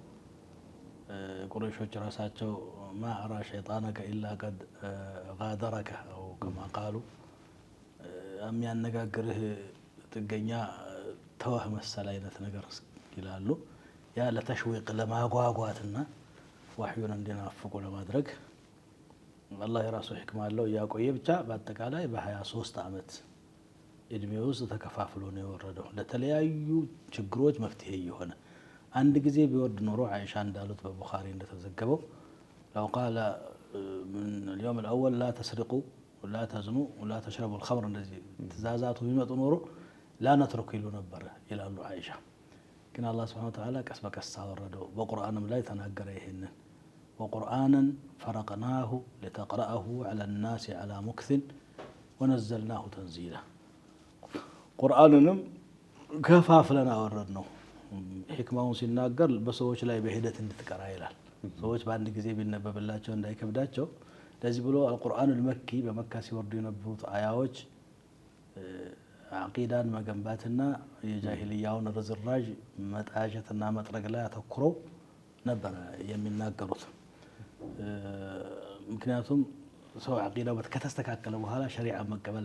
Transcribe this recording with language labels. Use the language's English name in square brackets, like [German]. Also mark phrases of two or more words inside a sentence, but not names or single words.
[Amharic] ቁረይሾች ራሳቸው [Arabic] ما أرى شيطانك إلا قد غادرك [Amharic] አው ከማ ቃሉ የሚያነጋግርህ ጥገኛ ተወህ መሰል አይነት ነገር ይላሉ። ያ ለተሽዊቅ ለማጓጓትና ወህዩን እንዲናፍቁ ለማድረግ አላህ የራሱ ህክማ አለው። ያቆየ ብቻ በአጠቃላይ በ23 ዓመት እድሜ ውስጥ ተከፋፍሎ ነው የወረደው ለተለያዩ ችግሮች መፍትሄ የሆነ። አንድ ጊዜ ቢወርድ ኖሮ አይሻ እንዳሉት በቡኻሪ እንደተዘገበው [Arabic] لو قال من اليوم الأول لا تسرقوا ولا تزنوا ولا تشربوا الخمر [Amharic] እንደዚህ ትእዛዛቱ ቢመጡ ኖሮ [Arabic] لا نترك [Amharic] ይሉ ነበር ይላሉ አይሻ። ግን አላህ [Arabic] سبحانه وتعالى [Amharic] ቀስ በቀስ አወረደው። በቁርአንም ላይ ተናገረ ይሄንን [Arabic] وقرآنا فرقناه لتقرأه على الناس على مكث ونزلناه تنزيلا [Amharic] ቁርአንንም ከፋፍለን አወረድነው። ህክማውን ሲናገር በሰዎች ላይ በሂደት እንድትቀራ ይላል። ሰዎች በአንድ ጊዜ ቢነበብላቸው እንዳይከብዳቸው ለዚህ ብሎ [Arabic] القرآن المكي [Amharic] በመካ ሲወርዱ የነበሩት አያዎች አቂዳን መገንባትና የጃሂልያውን ርዝራዥ መጣጀትና መጥረግ ላይ አተኩረው ነበር የሚናገሩት። ምክንያቱም ሰው አቂዳው ከተስተካከለ በኋላ ሸሪዓ መቀበል